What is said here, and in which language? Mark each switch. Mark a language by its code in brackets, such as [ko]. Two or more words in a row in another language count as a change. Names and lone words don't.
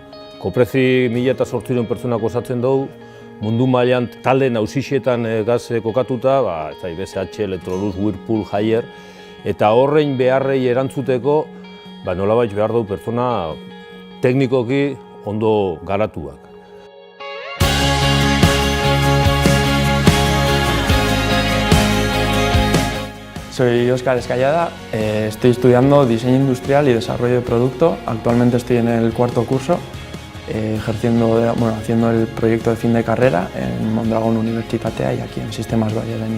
[eu] Koprezi 1800 pertsonak osatzen dugu, mundu mailan talde nausixetan gaz kokatuta, BSH, Electrolux, Whirlpool, Haier, eta horrein beharrei erantzuteko nolabait behar dugu pertsona teknikoki ondo garatuak. [es] Soy Óscar Escallada, estoy estudiando diseño industrial y desarrollo de producto. Actualmente estoy en el cuarto curso, haciendo el proyecto de fin de carrera en Mondragon Unibertsitatea y aquí en Sistemas Valladolid.